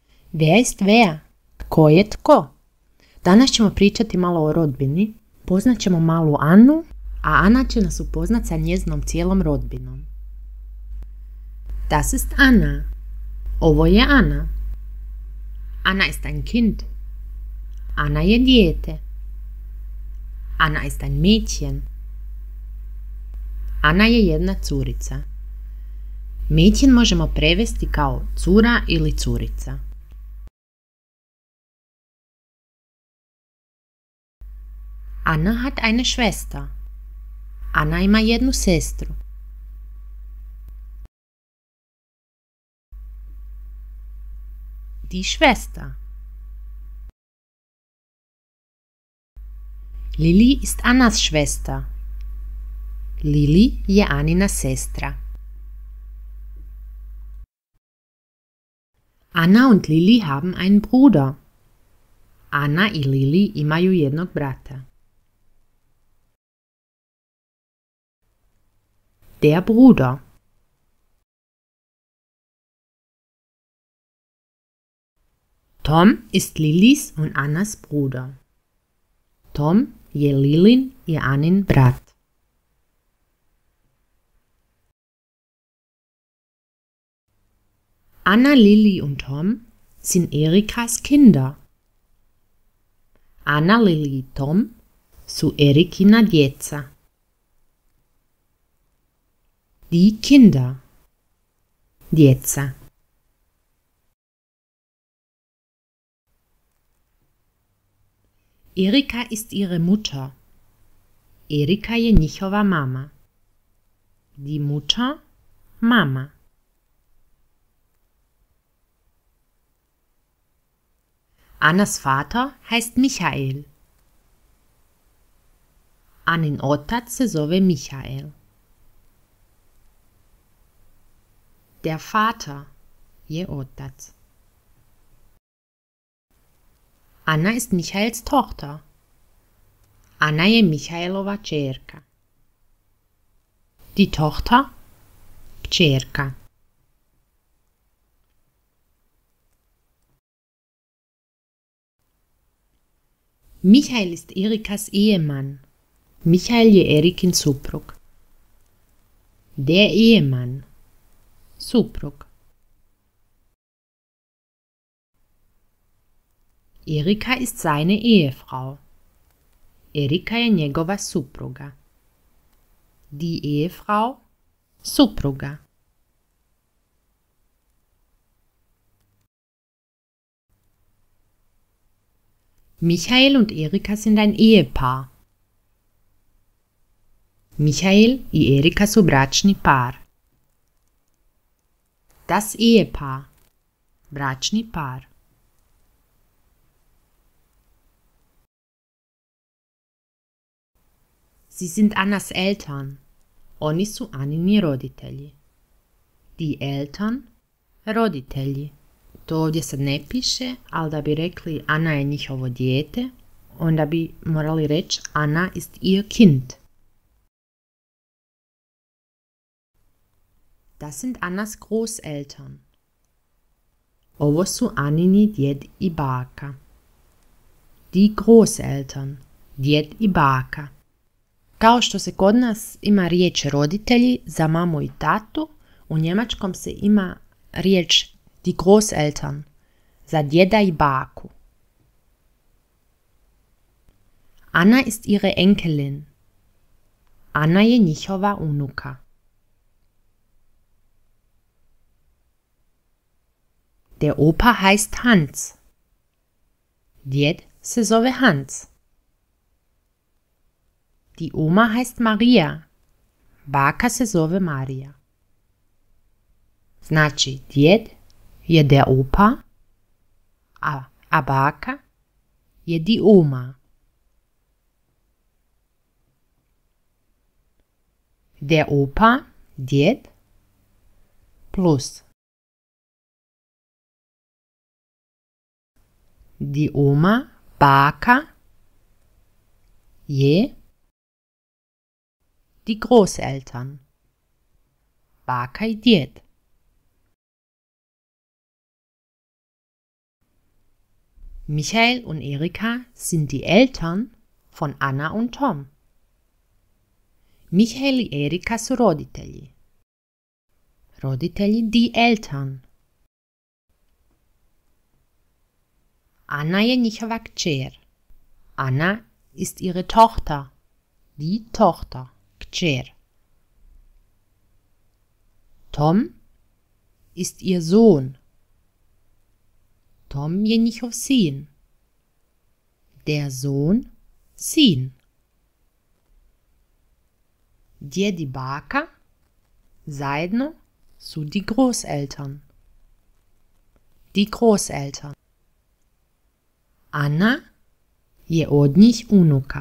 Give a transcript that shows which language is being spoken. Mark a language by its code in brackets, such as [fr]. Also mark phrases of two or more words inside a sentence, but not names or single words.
[de] Wer ist wer? [hr] Tko je tko? Danas ćemo pričati malo o rodbini. Poznat ćemo malu Anu, a Ana će nas upoznat sa njezinom cijelom rodbinom. [de] Das ist Anna. [hr] Ovo je Ana. [de] Anna ist ein Kind. [hr] Anna je dijete. [de] Anna ist ein Mädchen. [hr] Ana je jedna curica. Mädchen možemo prevesti kao cura ili curica. [de] Anna hat eine Schwester. [hr] Anna ima jednu sestru. [de] Die Schwester. Lili ist Annas Schwester. [hr] Lili je Anina sestra. [de] Anna und Lili haben einen Bruder. [hr] Anna i Lili imaju jednog brata. [de] Der Bruder. Tom ist Lilis und Annas Bruder. [hr] Tom je Lilin i Anin brat. [de] Anna, Lili und Tom sind Erikas Kinder. [hr] Anna, Lili i Tom su Erikina djeca. [de] Die Kinder. Djeca. Erika ist ihre Mutter. [hr] Erika je njihova mama. [de] Die Mutter, Mama. Annas Vater heißt Michael. [hr] Anin otac se zove Michael. [de] Der Vater [hr] je otac. [de] Anna ist Michaels Tochter. [hr] Anna je Michaelova kćerka. [de] Die Tochter, kćerka. Michael ist Erikas Ehemann. [hr] Michael je Erikin Suprug. [de] Der Ehemann. [hr] Suprug. [de] Erika ist seine Ehefrau. [hr] Erika je njegova supruga. [de] Die Ehefrau, Supruga. Michael und Erika sind ein Ehepaar. [hr] Michael i Erika su bračni par. [de] Das Ehepaar, [hr] bračni par. [de] Sie sind Annas Eltern. [hr] Oni su Anini roditelji. [de] Die Eltern, [hr] roditelji. To ovdje sad ne piše, ali da bi rekli Anna je njihovo dijete, onda bi morali reći [de] Anna ist ihr Kind. Das sind Annas Großeltern. [hr] Ovo su Anini djed i baka. [de] Die Großeltern, [hr] djed i baka. Kao što se kod nas ima riječ roditelji za mamu i tatu, u njemačkom se ima riječ [de] die Großeltern [hr] za djeda i baku. [de] Anna ist ihre Enkelin. [hr] Anna je njihova unuka. [de] Der Opa heißt Hans. [hr] Djed se zove Hans. [de] Die Oma heißt Maria. [hr] Baka se zove Marija. Znači, djed je [de] der Opa, [hr] a baka je [de] die Oma. Der Opa, djed, plus die Oma, [hr] baka, je [de] die Großeltern. [hr] Baka i djed. [de] Michael und Erika sind die Eltern von Anna und Tom. [hr] Michael i Erika su roditelji. [de] Roditelji die Eltern. [hr] Anna je njihova kćer. [de] Anna ist ihre Tochter. Die Tochter. Kćer. Tom ist ihr Sohn. [hr] Tom je njihov sin. [de] Der Sohn, [hr] sin. Djed i baka zajedno su [de] die Großeltern. Die Großeltern. [hr] Anna je od njih unuka.